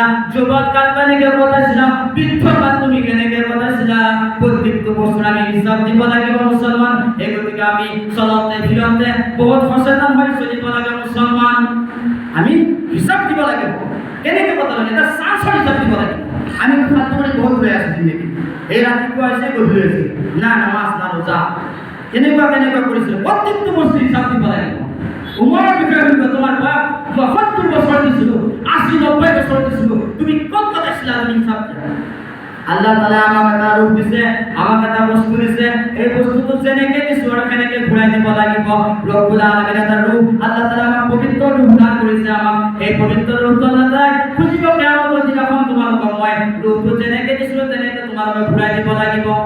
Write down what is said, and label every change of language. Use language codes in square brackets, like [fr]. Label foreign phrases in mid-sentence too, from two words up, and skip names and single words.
[as] যুৱকাল কেনেকে কটাইছিলা বৃদ্ধকাল তুমি কেনেকে কটাইছিলা প্ৰত্যেকটো বস্তু আমি হিচাপ দিব লাগিব মুছলমান এই গতিকে আমি চলতে ফিৰতে বহুত সচেতন হৈ চলিব লাগে মুছলমান আমি হিচাপ দিব লাগিব কেনেকে কটালো এটা চান্সৰ হিচাপ দিব লাগিব আমি তো ফালতু করে বহুত [bn] ঘুরে আসছি নাকি [as] এই রাত্রিপুৱা আছে গধূলি আছে না নামাজ না রোজা কেনেকুৱা কৰিছিল প্ৰত্যেকটো বস্তু হিচাপ দিব লাগিব উমৰৰ বিষয়ে শুনিব তোমাৰ বয়স ৭০ বছৰ দিছিলো ৮০-৯০ বছৰ দিছিলো তুমি ক'ত আছিলা তুমি হিচাপ দিয়া আল্লাহ তাআলা আমাক এটা ৰূপ দিছে আমাক এটা বস্তু দিছে এই বস্তুটো যেনেকে দিছো আৰু কেনেকে ঘূৰাই দিব লাগিব [ar] رب العالمين [as] এটা ৰূপ আল্লাহ তাআলা আমাক পবিত্ৰ ৰূপ দান কৰিছে আমাক এই পবিত্ৰ ৰূপটো আল্লাহ তাআলা খুজিব কিয়ামতৰ দিনাখন তোমালোকক মই ৰূপটো যেনেকে দিছিলো তেনেকে তোমালোকক ঘূৰাই দিব লাগিব